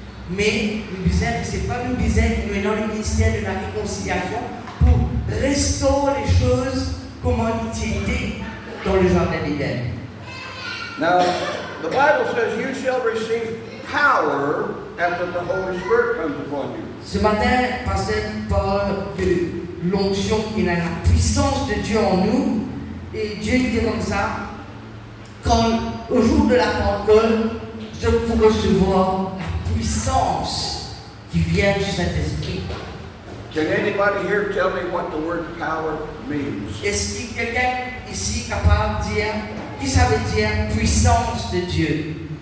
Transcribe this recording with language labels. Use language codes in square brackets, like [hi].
[fr] Mais le bizarre, c'est pas le bizarre, nous sommes dans le ministère de la réconciliation pour restaurer les choses comme on était dans le jardin d'Éden. [en] Now, the Bible says you shall receive power after the Holy Spirit comes upon you. [fr] Ce matin, pasteur parle de l'onction qui a la puissance de Dieu en nous. Et Dieu dit comme ça, quand au jour de la Pentecôte, je peux recevoir la puissance qui vient du Saint-Esprit. [en] Can anybody here tell me what the word power means? [fr] Est-ce qu'il y a quelqu'un ici capable de dire, qui ça veut dire puissance de Dieu?